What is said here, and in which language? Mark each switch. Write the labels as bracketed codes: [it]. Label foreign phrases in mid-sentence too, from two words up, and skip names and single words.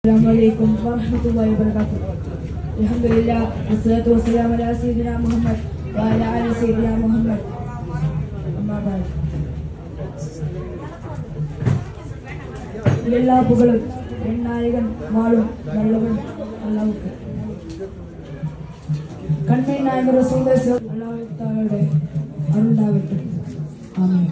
[ar] السلام عليكم ورحمة الله وبركاته. الحمد لله، والصلاة والسلام على سيدنا محمد وعلى آل سيدنا محمد. أما بعد. [ta] எல்லா புகழும் என் நாயகன் வாழும் நல்லவன் அல்லாஹ்வுக்கு. கண்மை நாயகர் ரசூலுல்லாஹி அல்லாஹ்வுடைய அருளாகட்டும். ஆமென்.